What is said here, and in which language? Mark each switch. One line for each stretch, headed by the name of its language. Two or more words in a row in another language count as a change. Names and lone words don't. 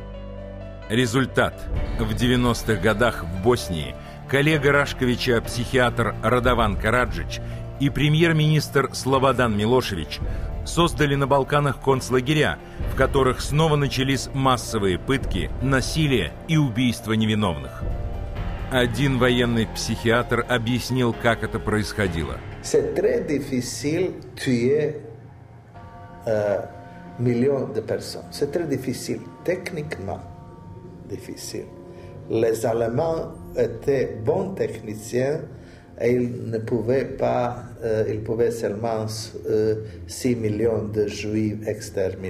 Russian: Результат: в 90-х годах в Боснии коллега Рашковича, психиатр Радован Караджич, и премьер-министр Слободан Милошевич создали на Балканах концлагеря, в которых снова начались массовые пытки, насилие и убийства невиновных. Один военный психиатр объяснил, как это происходило.
French: C'est très difficile tuer millions de personnes. C'est très difficile, techniquement difficile. Les Allemands étaient bons techniciens et ils pouvaient seulement 6 millions de Juifs exterminés.